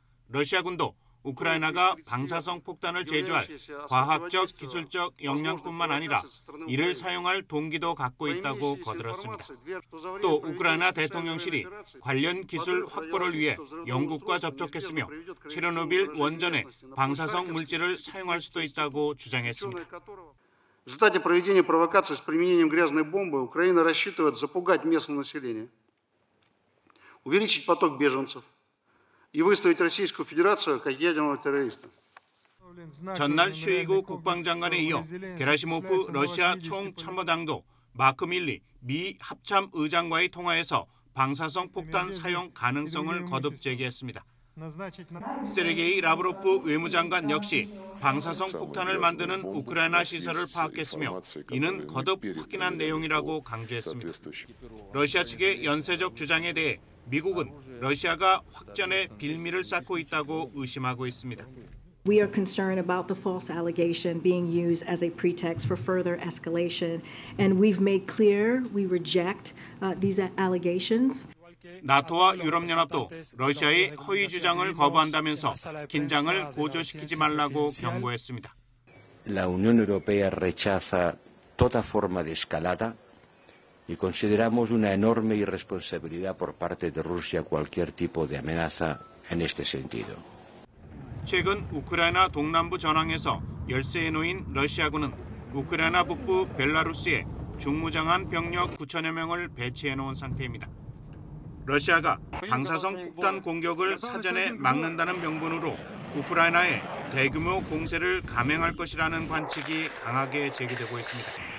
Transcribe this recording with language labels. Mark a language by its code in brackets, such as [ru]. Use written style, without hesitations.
[ko] 러시아군도 우크라이나가 방사성 폭탄을 제조할 과학적, 기술적 역량뿐만 아니라 이를 사용할 동기도 갖고 있다고 거들었습니다. 또 우크라이나 대통령실이 관련 기술 확보를 위해 영국과 접촉했으며 체르노빌 원전에 방사성 물질을 사용할 수도 있다고 주장했습니다. [ru] В результате проведения провокаций с применением грязной бомбы Украина рассчитывает запугать местное население, увеличить поток беженцев и выставить Российскую Федерацию как ядерного террориста. [ko] 전날 셰이구 국방장관에 이어 게라시모프 러시아 총참모당도 마크 밀리 미 합참 의장과의 통화에서 방사성 폭탄 사용 가능성을 거듭 제기했습니다. 세르게이 라브로프 외무장관 역시 방사성 폭탄을 만드는 우크라이나 시설을 파악했으며 이는 거듭 확인한 내용이라고 강조했습니다. 러시아 측의 연쇄적 주장에 대해 미국은 러시아가 확전의 빌미를 쌓고 있다고 의심하고 있습니다. [en] We are concerned about the false allegation being used as a pretext for further escalation, and we've made clear we reject these allegations. [ko] 나토와 유럽연합도 러시아의 허위 주장을 거부한다면서 긴장을 고조시키지 말라고 경고했습니다. [es] La Unión Europea rechaza toda forma de escalada y consideramos una enorme irresponsabilidad por parte de Rusia cualquier tipo de amenaza en este sentido. [ko] 최근 우크라이나 동남부 전황에서 열세에 놓인 러시아군은 우크라이나 북부 벨라루스에 중무장한 병력 9천여 명을 배치해 놓은 상태입니다. 러시아가 방사성 폭탄 공격을 사전에 막는다는 명분으로 우크라이나에 대규모 공세를 감행할 것이라는 관측이 강하게 제기되고 있습니다.